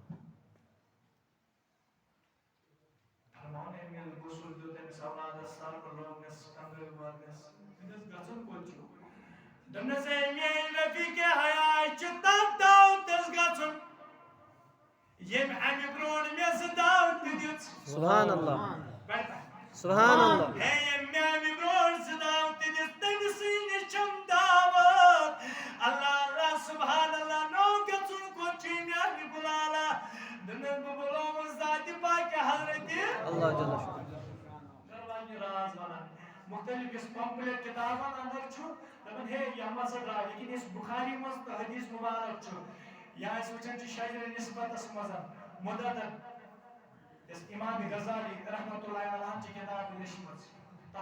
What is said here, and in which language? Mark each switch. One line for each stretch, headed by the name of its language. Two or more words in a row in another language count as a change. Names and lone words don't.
Kashmiri: فرماون أمۍ ییٚلہِ غسل دیُت أمِس اولادس سربہٕ لوگنس کنگٲلۍ وٲلنس أمِس گژھُن کوٚت چھُ دوٚپنس اے میٛٲنۍ رفیٖقے حیا چھُ تتھ دعوتس گژھُن ییٚمۍ امہِ برونٛٹھ مےٚ زٕ دعوت تہِ دِژ
Arabic: سبحان اللہ سبحان اللہ
Kashmiri: ہے ییٚمۍ مےٚ امہِ برونٛٹھ زٕ دعوت تہِ دِژ تٔمسٕے نِش چھم دعوت
Arabic: اللہ اللہ سبحان اللہ
Kashmiri: نو گژھُن کوٚت چھُے میٛانہِ گُلالا دوٚپنس بہٕ بُلووُس ذاتِ پاکہِ حضرتِ
Arabic: اللہ جل شانہ
Kashmiri: درواجہِ راز ونان مختلف یُس پمپلیٹ کتابن اندر چھُ دپان ہے یہِ ہسا درٛاو لیکن یُس بخاری منٛز تہٕ حدیث مبارک چھُ یا أسۍ وٕچھان چھِ شجرِ نسبتس منٛز مدرد یُس امام غزالی
Arabic: رحمتہ اللہ علیہ
Kashmiri: چھِ کتاب لیچھمٕژ تتھ